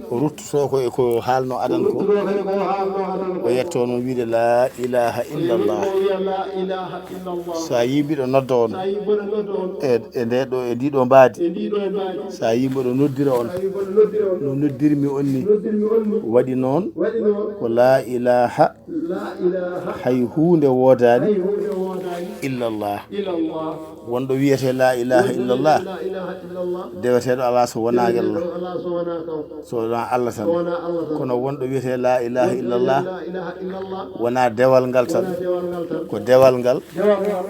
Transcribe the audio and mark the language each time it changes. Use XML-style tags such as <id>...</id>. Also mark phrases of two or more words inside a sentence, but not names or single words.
<ff>O ruttoto ko e ko haalno adan ko. O ruttoto ko e ko haalno adan ko. O yetto noon wiide</ff> <ar>la ilaha illallah.</ar> <ff>O wiya</ff> <ar>la ilaha illallah.</ar> <ff>So a yii mbiɗo nodda on. So a yii mbiɗo nodda on. E, e nde ɗo, e ndi ɗo mbaadi. E ndi ɗo mbaadi. So a yii mboɗo noddira on. So a yii mboɗo noddira on. No noddirmi on ni. Noddirmi on ni. Waɗi noon. Waɗi noon. Ko</ff> <ar>la ilaha. La ilaha.</ar> <ff>Hay huunde woodaani. Hay huunde woodaani.</ff> <ar>Illallah. Illallah.</ar> <ff>Wonɗo wiyete</ff> <ar>la ilaha</ar> <ff>Wonɗo illallah. wiyete</ff> <ar>la ilaha illallah.</ar> <ff>Deweteeɗo ala so wonaa Deweteeɗo Allah. ala so wonaa taw. So wonaa Allah tan. So wonaa Allah tan. Kono wonɗo wiyete</ff> <ar>la ilaha</ar> <ff>Wonɗo illallah. wiyete</ff> <ar>la ilaha illallah.</ar> <ff>Wonaa dewal ngal tan. Wonaa dewal ngal tan. Ko dewal ngal. Dewal ngal.</ff>